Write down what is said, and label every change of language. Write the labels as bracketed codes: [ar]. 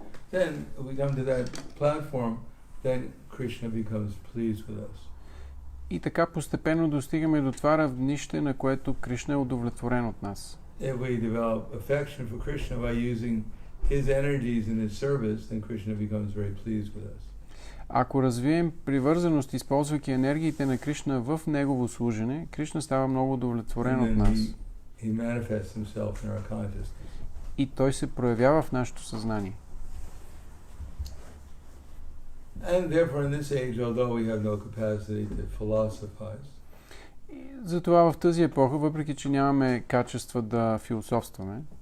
[en] Then we come to that platform, then Krishna becomes pleased with us. [bg] И така постепенно достигаме до това равнище, на което Кришна е удовлетворен от нас. [en] If we develop affection for Krishna by using his energies in his service, then Krishna becomes very pleased with us. [bg] Ако развием привързаност, използвайки енергиите на Кришна в негово служене, Кришна става много удовлетворен от нас. [en] he manifests himself in our consciousness. [bg] И той се проявява в нашето съзнание. [en] And therefore in this age, although we have no capacity to philosophize, [bg] Затова в тази епоха, въпреки че нямаме качества да философстваме,